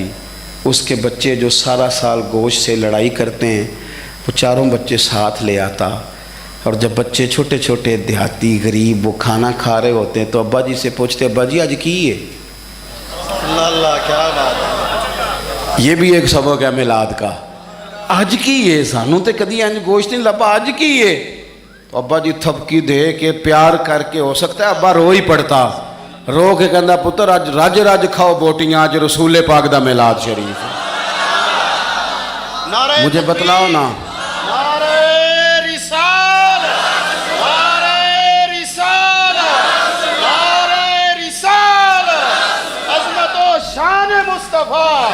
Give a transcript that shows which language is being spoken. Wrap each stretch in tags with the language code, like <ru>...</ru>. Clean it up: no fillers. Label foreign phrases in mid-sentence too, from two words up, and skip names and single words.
<ur>اس کے بچے جو سارا سال گوشت سے لڑائی کرتے ہیں وہ چاروں بچے ساتھ لے آتا، اور جب بچے چھوٹے چھوٹے دیہاتی غریب وہ کھانا کھا رہے ہوتے ہیں تو ابا جی سے پوچھتے،</ur> <pa>ابا جی آج کی ہے؟</pa> <ur>اللہ کیا بات ہے، یہ بھی ایک سبق ہے میلاد کا،</ur> <pa>آج کی ہے، سانوں تے کدی انج گوشت نہیں لبا، آج کی ہے؟</pa> <ur>تو ابا جی تھپکی دے کے پیار کر کے، ہو سکتا ہے ابا رو ہی پڑتا،</ur> <pa>رو کے کہندا پتر اج رج رج کھاؤ بوٹیاں، اج رسول پاک دا میلاد شریف ہے۔</pa> <ur>نعرہ مجھے بتلاؤ نا، نعرہ رسالت، نعرہ رسالت، نعرہ رسالت، عظمت و شان مصطفیٰ۔</ur>